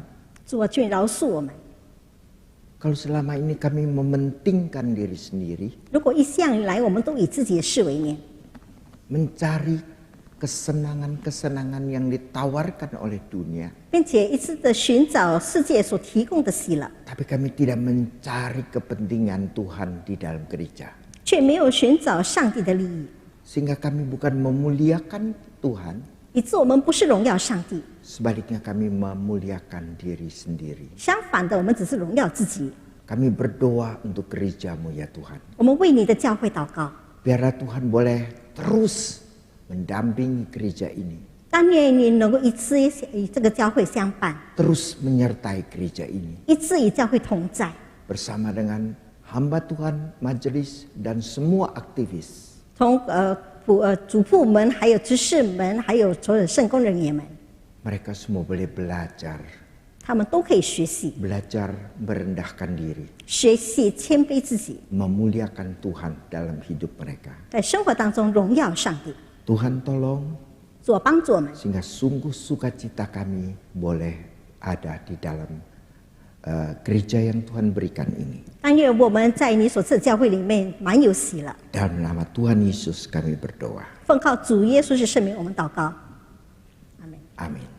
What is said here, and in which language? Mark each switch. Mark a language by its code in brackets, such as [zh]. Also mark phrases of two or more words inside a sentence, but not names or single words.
[zh] 主啊，求你饶恕我们。 [id] kalau selama ini kami mementingkan diri sendiri, [zh] 如果一向以来我们都以自己的事为念， [id] mencari kesenangan-kesenangan yang ditawarkan oleh dunia, [zh] 并且一直的寻找世界所提供的喜乐， [id] tapi kami tidak mencari kepentingan Tuhan di dalam gereja. [zh] 却没有寻找上帝的利益， [id] Sehingga kami bukan memuliakan Tuhan, [zh] 以致我们不是荣耀上帝， [id] sebaliknya kami memuliakan diri sendiri. [zh] 相反的，我们只是荣耀自己。 [id] Kami berdoa untuk gerejamu ya Tuhan. [zh] 我们为你的教会祷告， [id] Biarlah Tuhan boleh terus mendampingi gereja ini. [zh] 但愿你能够一次与这个教会相伴， [id] terus menyertai gereja ini [zh] 一次与教会同在， [id] bersama dengan hamba Tuhan, majelis dan semua aktivis. [zh] 从主部门、还有执事们、还有所有圣工人员们， [id] Mereka semua boleh belajar, [zh] 他们都可以学习， [id] belajar merendahkan diri, [zh] 学习谦卑自己， [id] memuliakan Tuhan dalam hidup mereka. [zh] 在生活当中荣耀上帝。 [id] Tuhan tolong [zh] 主帮助我们， [id] sehingga sungguh sukacita kami boleh ada di dalam gereja yang Tuhan berikan ini. [zh] 但愿我们在你所赐的教会里面满有喜乐。 [id] Dalam nama Tuhan Yesus kami berdoa. [zh] 奉靠主耶稣是圣名，我们祷告，阿门。 [id] Amin.